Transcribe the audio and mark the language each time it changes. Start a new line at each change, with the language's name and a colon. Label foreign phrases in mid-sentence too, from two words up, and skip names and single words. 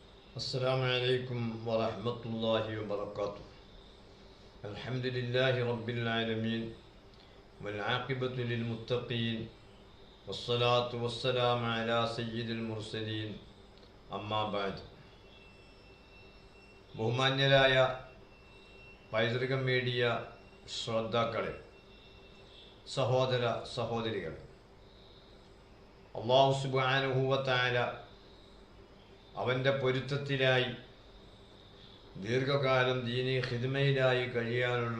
Arabic: السلام عليكم ورحمة الله وبركاته. الحمد لله رب العالمين والعاقبة للمتقين والصلاة والسلام على سيد المرسلين أما بعد.
Malayalam: ബഹുമാന്യരായ പൈതൃക മീഡിയ ശ്രോതാക്കളെ, സഹോദര സഹോദരികളെ,
Arabic: الله سبحانه و
Malayalam: തആല അവൻ്റെ പൊരുത്തത്തിലായി ദീർഘകാലം ദീനി ഖിദ്മയിലായി കഴിയാനുള്ള